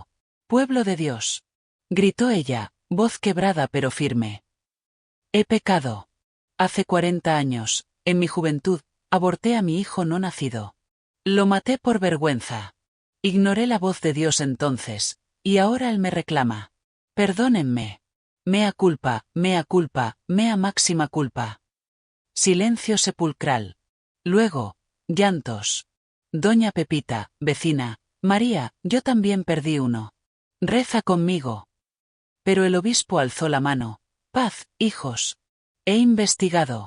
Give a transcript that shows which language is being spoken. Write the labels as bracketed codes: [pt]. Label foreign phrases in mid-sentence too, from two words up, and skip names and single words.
[es] «Pueblo de Dios», gritó ella, voz quebrada pero firme. «He pecado. Hace 40 años, en mi juventud, aborté a mi hijo no nacido. Lo maté por vergüenza. Ignoré la voz de Dios entonces, y ahora Él me reclama. Perdónenme. [la] Mea culpa, mea culpa, mea máxima culpa». [es] Silencio sepulcral. Luego, llantos. «Doña Pepita, vecina, María, yo también perdí uno. Reza conmigo». Pero el obispo alzó la mano. «Paz, hijos. He investigado.